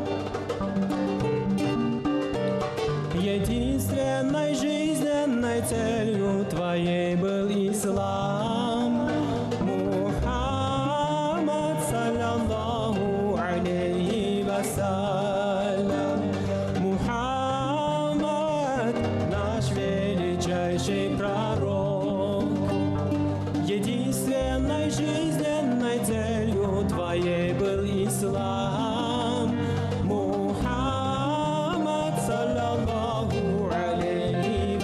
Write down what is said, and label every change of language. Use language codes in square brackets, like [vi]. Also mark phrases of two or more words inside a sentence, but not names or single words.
[ru] Единственной жизненной целью твоей был ислам. [ar] محمد، صلى الله عليه وسلم. [ru] Мухаммад, наш величайший пророк. Единственной жизненной целью твоей был ислам. [ar] محمد، صلى الله عليه